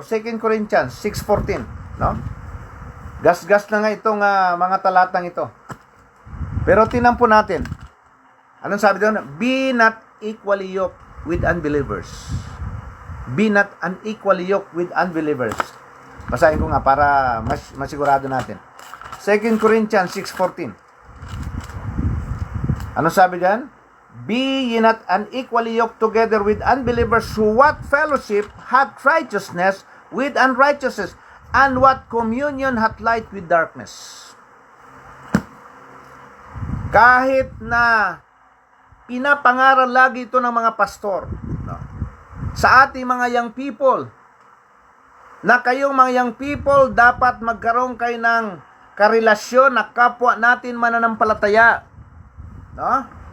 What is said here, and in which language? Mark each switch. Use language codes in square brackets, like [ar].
[tl] 2 Corinthians 6:14, no? Gas-gas na nga itong mga talatang ito. Pero tingnan po natin. Anong sabi doon? [en] Be not equally yoked with unbelievers. Be not unequally yoked with unbelievers. [tl] Basahin ko nga para masigurado natin. 2 Corinthians 6:14. Anong sabi diyan? [en] Be ye not unequally yoked together with unbelievers, who what fellowship hath righteousness with unrighteousness, and what communion hath light with darkness. [tl] Kahit na pinapangaral lagi ito ng mga pastor, no, sa ating mga young people, na kayong mga young people dapat magkaroon kayo ng karelasyon na kapwa natin mananampalataya. No?